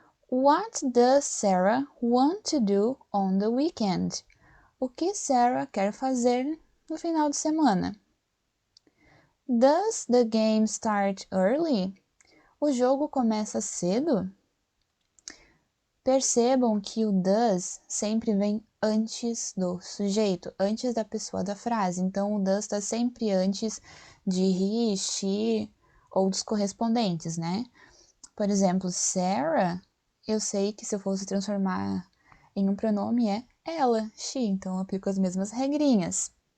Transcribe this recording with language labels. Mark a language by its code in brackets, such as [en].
[en] What does Sarah want to do on the weekend? [pt] O que Sarah quer fazer no final de semana? [en] Does the game start early? [pt] O jogo começa cedo? Percebam que o does sempre vem antes do sujeito, antes da pessoa da frase. Então, o does está sempre antes de he, she ou dos correspondentes, né? Por exemplo, Sarah, eu sei que se eu fosse transformar em um pronome é ela, she, então eu aplico as mesmas regrinhas.